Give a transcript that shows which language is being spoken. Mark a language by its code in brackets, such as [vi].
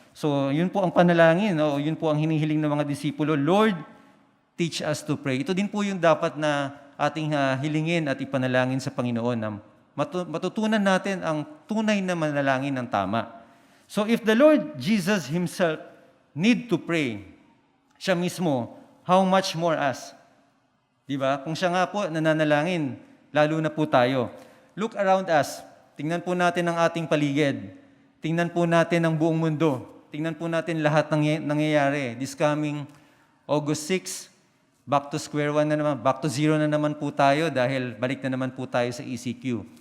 [tl] So, yun po ang panalangin, no? Yun po ang hinihiling ng mga disipulo, [en] Lord, teach us to pray. [tl] Ito din po yung dapat na ating hilingin at ipanalangin sa Panginoon na matutunan natin ang tunay na manalangin ng tama. [en] So, if the Lord Jesus Himself need to pray, [tl] siya mismo, [en] how much more us? [tl] Di ba? Kung siya nga po nananalangin, lalo na po tayo. [en] Look around us. [tl] Tingnan po natin ang ating paligid. Tingnan po natin ang buong mundo. Tingnan po natin lahat ng nangyayari. [en] This coming August 6, back to square one [tl] na naman, [en] back to zero [tl] na naman po tayo dahil balik na naman po tayo sa ECQ.